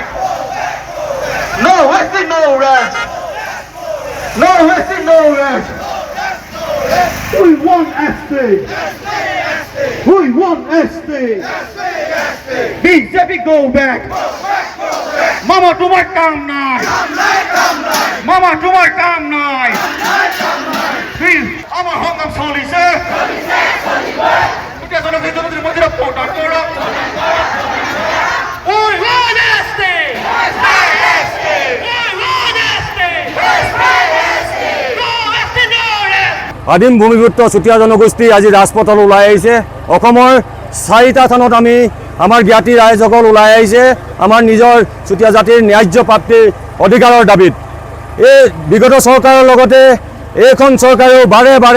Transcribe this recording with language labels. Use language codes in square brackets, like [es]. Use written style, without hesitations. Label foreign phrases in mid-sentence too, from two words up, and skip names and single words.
[en] No resting, no rest. No resting, no rest. We want ST. We want ST. BJP go back. [bn] Mama তোমার কাম নাই মামা তোমার কাম নাই আমার সংগ্রাম চলিছে জনগণের মধ্যে প্রদান করো [as] আদিম ভূমিপুত্ৰ চুতীয়া জনগোষ্ঠী আজি ৰাজপথত ওলাই আহিছে অসমৰ 4টা থানত আমি আমাৰ জ্ঞাতি ৰাইজসকল ওলাই আহিছে আমাৰ নিজৰ চুতীয়া জাতিৰ ন্যায্য প্ৰাপ্তিৰ অধিকাৰৰ দাবীত এই বিগত চৰকাৰৰ লগতে এইখন চৰকাৰেও বাৰে বাৰে